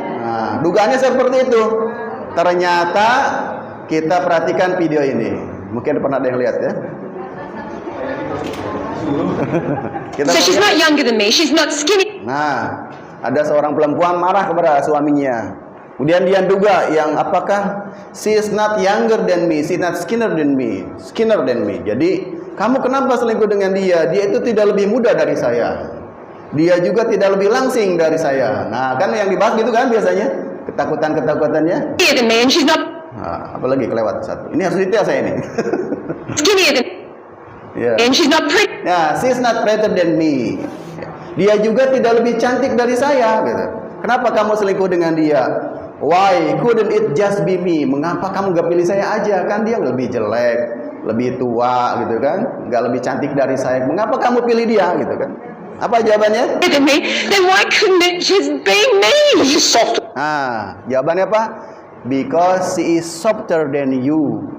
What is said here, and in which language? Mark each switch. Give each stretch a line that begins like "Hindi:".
Indonesian: Nah, dugaannya seperti itu. Ternyata kita perhatikan video ini, mungkin pernah ada yang lihat ya.
English: So she's not younger than me, she's not skinny.
Indonesian: Nah, ada seorang perempuan marah kepada suaminya. Kemudian dia duga yang apakah
English: she is not younger than me,
Indonesian: she is not skinner than me. Jadi kamu kenapa selingkuh dengan dia? Dia itu tidak lebih muda dari saya. Dia juga tidak lebih langsing dari saya. Nah, kan yang dibahas gitu kan biasanya. Ketakutan-ketakutannya. Nah, apalagi kelewat satu. Ini harus detail saya ini.
English: Skinnier than Yeah. and she's not pretty. Ya, she is not better than me.
Indonesian: Dia juga tidak lebih cantik dari saya gitu. Kenapa kamu selingkuh dengan dia?
English: Why couldn't it just be me?
Indonesian: Mengapa kamu gak pilih saya aja? Kan dia lebih jelek, lebih tua gitu kan, gak lebih cantik dari saya. Mengapa kamu pilih dia gitu kan? Apa jawabannya?
English: Than me, then why couldn't it just be me? She's soft.
Indonesian: Nah, jawabannya apa?
English: Because she is softer than you.